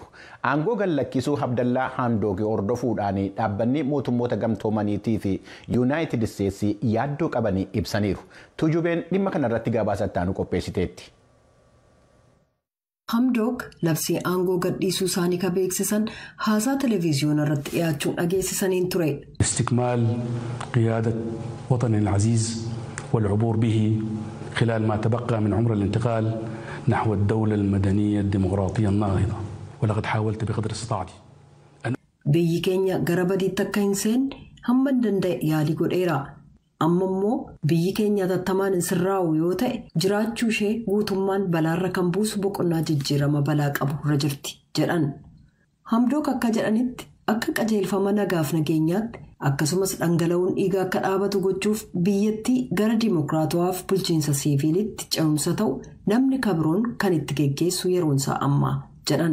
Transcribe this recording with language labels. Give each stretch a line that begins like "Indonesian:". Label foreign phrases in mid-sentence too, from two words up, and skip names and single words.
Oromo: Aangoo gallakkisuu Abdallaa Handookii hordofuudhaan dhaabbanni mootummoota gamtoomaniitii fi Yuunaayitid Isteetsi yaaddoo qabanii ibsaniiru. Tujubeen dhimma kanarratti gabaasa nu qopheessiteetti. Hamdook labsii aangoo gadhiisuu isaanii ka beeksisan haasaa televiziyoona irratti dhiyaachuun dhageessisaniin ture.
Arabic: استكمال قيادة وطننا العزيز والعبور به خلال ما تبقى من عمر الانتقال نحو الدولة المدنية الديمقراطية الناهضة ولقد حاولت بقدر استطاعتي
Oromo: biyyi keenya gara badiitti akka hin seenne hamma danda'e yaalii godheera. Amma immoo biyyi keenya tattamaan hin sirraa'u yoo ta'e jiraachuu ishee guutummaan balaarra kan buusu boqonnaa jijjiirama balaa qabu irra jirti jedhan. Hamdook akka jedhanitti akka qajeelfama nagaaf nageenyaatti akkasumas dhangala'uun dhiigaa akka dhaabatu gochuuf biyyattii gara dimokiraatawaaf bulchiinsa siiviilitti ce'umsa ta'u namni kabroon kan itti geggeessu yeroonsaa ammaa jedhan.